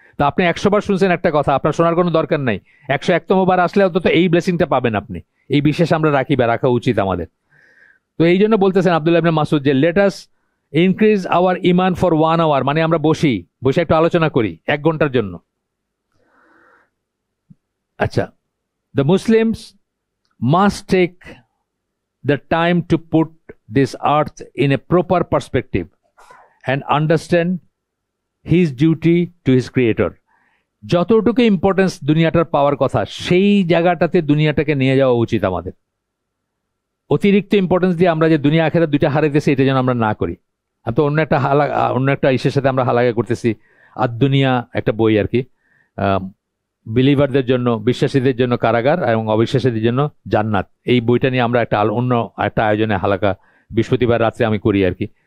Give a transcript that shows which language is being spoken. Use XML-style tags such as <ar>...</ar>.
<bn>তো আপনি 100 বার শুনছেন একটা কথা, আপনার শোনার কোনো দরকার নাই, 101তম বার আসলে অন্তত এই ব্লেসিংটা পাবেন আপনি। এই বিশ্বাস আমরা রাখি বা রাখা উচিত আমাদের। তো এই জন্য বলতেছেন আব্দুল্লাহ ইবনে মাসুদ যে</bn> <en>let us increase our ইমান for 1 hour,</en> <bn>মানে আমরা বসে একটু আলোচনা করি 1 ঘন্টার জন্য।</bn> <en>আচ্ছা, the Muslims must take the time to put this earth in a proper perspective and understand his duty to his creator.</en> <bn>যতটুকু ইম্পর্টেন্স দুনিয়াটার পাওয়ার কথা, সেই জায়গাটাতে দুনিয়াটাকে নিয়ে যাওয়া উচিত আমাদের। অতিরিক্ত ইম্পর্টেন্স দিয়ে আমরা যে দুনিয়া আখেরাত দুইটা হারাইতেছি, এটা যেন আমরা না করি। আমি তো অন্য একটা ইসের সাথে আমরা হালাকা করতেছি, আর দুনিয়া একটা বই আর কি, বিলিভারদের জন্য, বিশ্বাসীদের জন্য কারাগার এবং অবিশ্বাসীদের জন্য জান্নাত, এই বইটা নিয়ে আমরা অন্য একটা আয়োজনে হালাকা বৃহস্পতিবার রাত্রে আমি করি আর কি।</bn>